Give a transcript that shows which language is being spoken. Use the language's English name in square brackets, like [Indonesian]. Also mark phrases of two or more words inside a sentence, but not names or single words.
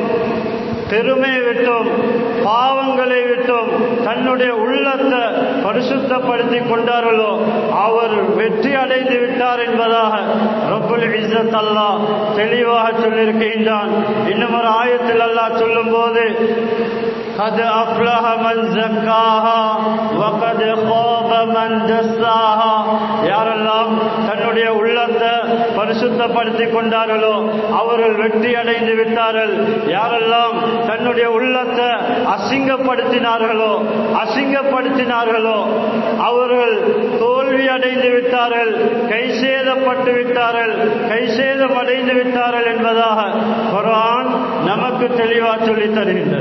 [Tamil] பெருமை விட்டும், பாவங்களை விட்டும் தன்னுடைய உள்ளத்தை பரிசுத்தப்படுத்திக் கொண்டார்களோ அவர் வெற்றி அடைந்து விட்டார் என்பதாக [Arabic] رب العزة [Tamil] அல்லாஹ் தெளிவாக சொல்லியிருக்கின்றான். இன்னும் ஒரு ஆயத்தில் அல்லாஹ் சொல்லும் போது [Arabic] قد أفلح من زكاها وقد خاب من دساها, [Tamil] யாரெல்லாம் தன்னுடைய உள்ளத்தை பரிசுத்தப்படுத்திக் கொண்டார்களோ அவர்கள் வெற்றி அடைந்து விட்டார்கள். யாரெல்லாம் தன்னுடைய உள்ளத்தை அசிங்கப்படுத்தினார்களோ அவர்கள் தோல்வி அடைந்து விட்டார்கள், கைசேதப்பட்டு விட்டார்கள், கைசேதம் அடைந்து விட்டார்கள் என்பதாக குர்ஆன் நமக்கு தெளிவாக சொல்லித் தருகின்றது.